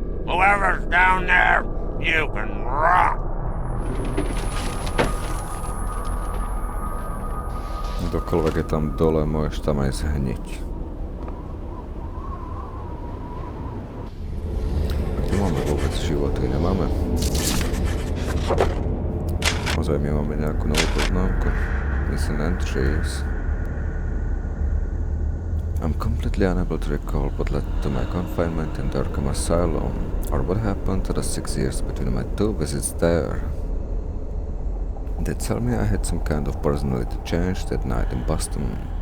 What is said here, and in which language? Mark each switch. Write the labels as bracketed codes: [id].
[en] Whoever's down there, you can rot. [sk] Kdokoľvek je tam dole, môžeš tam aj zhniť. A kde máme vôbec životy? Nemáme. Ozaj my máme nejakú novú poznámku. [en] Missing entries. I'm completely unable to recall what led to my confinement in the Arkham Asylum, or what happened to the 6 years between my 2 visits there. They tell me I had some kind of personality change that night in Boston.